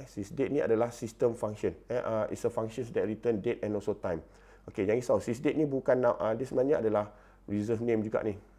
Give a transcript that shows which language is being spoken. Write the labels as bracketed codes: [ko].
[ms] Sysdate ni adalah system function. [en] It's a function that return date and also time. [ms] Okey, jangan risau. Sysdate ni bukan dia sebenarnya adalah reserve name juga ni.